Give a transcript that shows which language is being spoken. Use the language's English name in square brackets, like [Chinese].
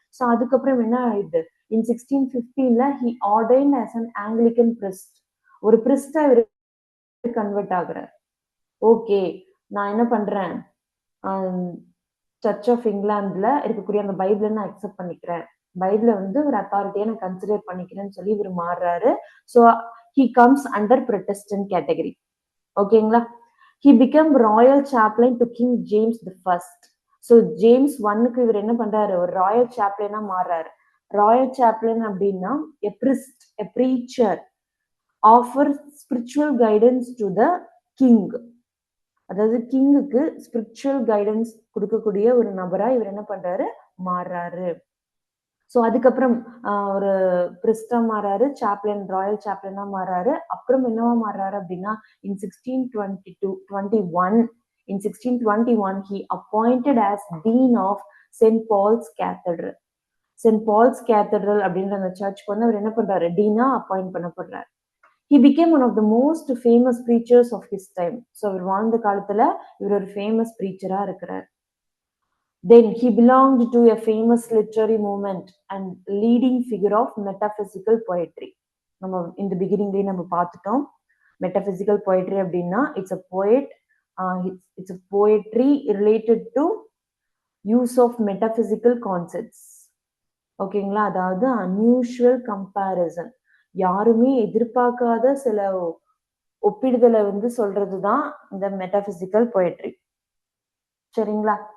[English] so [Tamil] அதுக்கப்புறம் என்ன ஆயிடுது, [English] In 1615ல he ordained as an Anglican priest. [Tamil] ஒரு பிரிஸ்டா இவர் கன்வெர்ட் ஆகுறாரு. ஓகே, நான் என்ன பண்றேன், சர்ச் ஆஃப் இங்கிலாந்துல இருக்கக்கூடிய அந்த பைபிளை நான் அக்செப்ட் பண்ணிக்கிறேன், பைபிள வந்து ஒரு அத்தாரிட்டியா நான் கன்சிடர் பண்ணிக்கிறேன்னு சொல்லி இவர் மாறுறாரு. [English] So he comes under Protestant category. [Tamil] ஓகேங்களா. [English] he became royal chaplain to King James the First. [Tamil] So James ஒன்னுக்கு இவர் என்ன பண்றாரு, ஒரு ராயல் சாப்ளைனா மாறுறாரு. [English] royal chaplain [Tamil] அப்படின்னா [English] a priest, a preacher offer spiritual guidance to the king. [Tamil] அதாவது கிங்குக்கு ஸ்பிரிச்சுவல் கைடன்ஸ் கொடுக்கக்கூடிய ஒரு நபரா இவர் என்ன பண்றாரு, மாறுறாரு. ஸோ அதுக்கப்புறம் ஒரு பிரிஸ்டா மாறாரு, சாப்ளின், ராயல் சாப்ளினா மாறாரு. அப்புறம் என்னவா மாறாரு அப்படின்னா, [English] In 1621 he appointed as dean of St. Paul's Cathedral. [Tamil] Send balls cathedral அப்படின்ற அந்த சர்ச்சுக்கு வந்து அவர் என்ன பண்றாரு, டீனா appoint பண்ணப்படுறாரு. [English] He became one of the most famous preachers of his time. [Tamil] So அவர் வாழ்ந்த காலத்துல இவர் ஒரு ஃபேமஸ் ப்ரீச்சரா இருக்கிறார். [English] Then he belonged to a famous literary movement and leading figure of metaphysical poetry. [Tamil] நம்ம இந்த பிகினிங்லயே நம்ம பார்த்துட்டோம். [English] metaphysical poetry [Tamil] அப்படின்னா [English] It's a poetry related to use of metaphysical concepts. [Tamil] ஓகேங்களா. அதாவது [English] unusual comparison, [Tamil] யாருமே எதிர்பார்க்காத சில ஒப்பிடுதலை வந்து சொல்றதுதான் இந்த மெட்டபிசிக்கல் poetry. சரிங்களா.